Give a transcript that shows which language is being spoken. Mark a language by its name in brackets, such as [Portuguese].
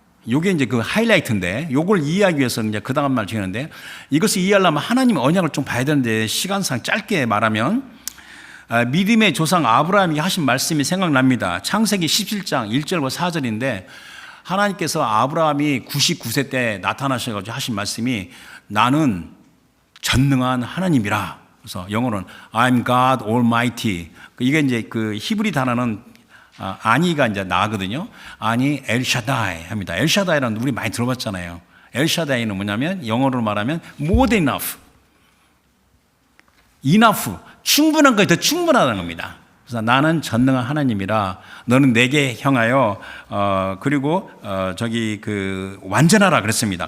[Korean] 요게 이제 그 하이라이트인데 요걸 이해하기 위해서 이제 그 다음 말 중요한데, 이것을 이해하려면 하나님의 언약을 좀 봐야 되는데 시간상 짧게 말하면 믿음의 조상 아브라함이 하신 말씀이 생각납니다. 창세기 17장 1절과 4절인데 하나님께서 아브라함이 99세 때 나타나셔가지고 하신 말씀이 나는 전능한 하나님이라 그래서 영어로는 [English] I'm God Almighty. [Korean] 이게 이제 그 히브리 단어는 아니가 이제 나거든요. 아니 엘샤다이 합니다. 엘샤다이라는 우리 많이 들어봤잖아요. 엘샤다이는 뭐냐면 영어로 말하면 [English] more than enough. enough. [Korean] 충분한 것이 더 충분하다는 겁니다. 그래서 나는 전능한 하나님이라 너는 내게 향하여 그리고 저기 그 완전하라 그랬습니다.